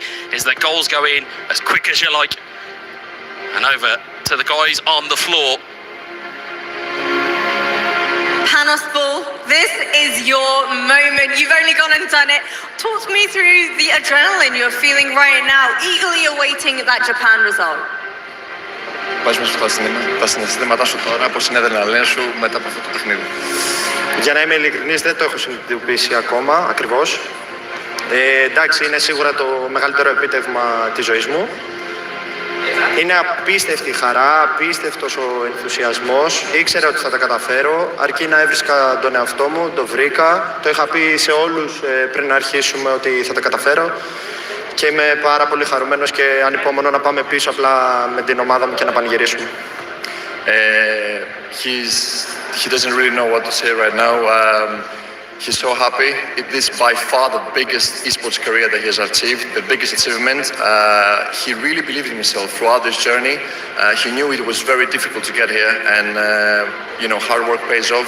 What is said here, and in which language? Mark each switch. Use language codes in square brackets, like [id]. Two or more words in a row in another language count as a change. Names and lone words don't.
[en] Is that goals go in as quick as you like, and over to the guys on the floor. Panaspol, this is your moment. You've only gone and done it. Talk me through the adrenaline you're feeling right now, eagerly awaiting that Japan result. [el] Βάζουμε τα συναισθήματά σου τώρα, πώς είναι η αδρεναλίνη σου μετά από αυτό το παιχνίδι. Για να είμαι ειλικρινής, δεν το έχω συνειδητοποιήσει ακόμα ακριβώς. Εντάξει, είναι σίγουρα το μεγαλύτερο επίτευγμα της ζωής μου. Είναι απίστευτη χαρά, απίστευτος ο ενθουσιασμός. Ήξερα ότι θα τα καταφέρω, αρκεί να έβρισκα τον εαυτό μου, το βρήκα. Το είχα πει σε όλους πριν αρχίσουμε ότι θα τα καταφέρω. Και είμαι πάρα πολύ χαρούμενος και ανυπόμονο να πάμε πίσω απλά με την ομάδα μου και να πανηγυρίσουμε. [en] He doesn't really know what to say right now. He's so happy. This is by far the biggest esports career that he has achieved, the biggest achievement. He really believed in himself throughout this journey. He knew it was very difficult to get here, and hard work pays off.